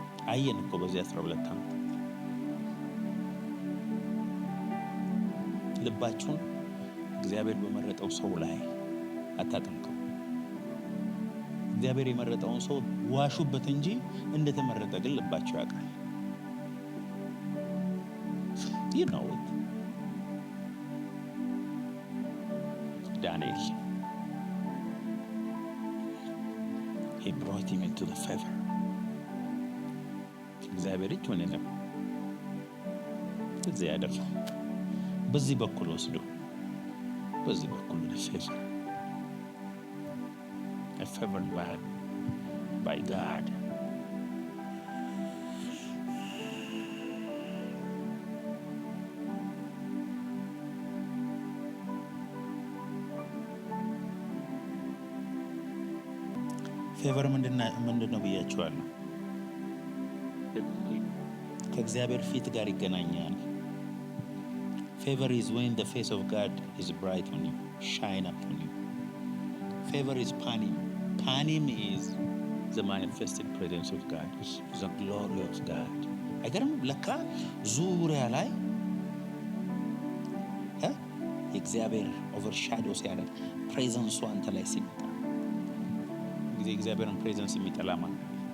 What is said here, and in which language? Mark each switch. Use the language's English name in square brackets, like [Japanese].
[Amharic] አየን እኮ በዚህ 12 ዓመት ልባችሁን እግዚአብሔር በመረጠው ሰው ላይ አታጠምቁ። እግዚአብሔር የመረጠውን ሰው ዋሹበት እንጂ እንደተመረጠ ግን ልባችሁ ያውቃል። [English] You know it. Daniel, he brought him into the favor. [Amharic] እግዚአብሔር እጅ ሆነ ነው እዚህ ያደረገው። በዚህ በኩል ወስዶ በዚህ በኩል favor. [English] A favored man by God. [Amharic] ፌቨር ምንድነው ብያችኋለሁ? ከእግዚአብሔር ፊት ጋር ይገናኛል። [English] Favor is when the face of God is bright on you, shine upon you. Favor is panim. Panim is the manifested presence of God, the glory of God. [Amharic] አይገርም? ለካ ዙሪያ ላይ የእግዚአብሔር ኦቨርሻዶ ሲያደርግ ፕሬዘንሱ አንተ ላይ ሲመጣ ጊዜ እግዚአብሔርን ፕሬዘንስ የሚጠላ ማለት